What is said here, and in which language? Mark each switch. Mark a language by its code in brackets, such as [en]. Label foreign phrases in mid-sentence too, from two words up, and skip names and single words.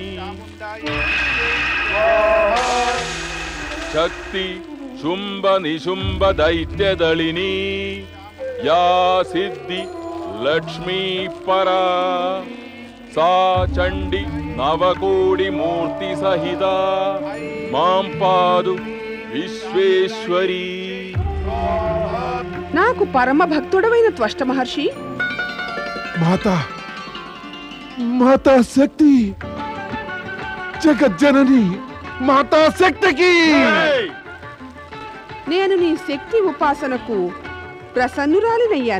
[sa] शक्ति शुंभ निशुंभ दैत्यदलिनी या सिद्धि लक्ष्मी परा सा चंडी नवकोटि मूर्ति सहिता मां पादु विश्वेश्वरी। [te] నాకు పరమ భక్తుడవైన త్వష్ట మహర్షి, మాతా మాతా శక్తి, జగజ్జనని మాతా శక్తికి నేను నీ శక్తి ఉపాసనకు ప్రసన్నురాలినయ్యాను.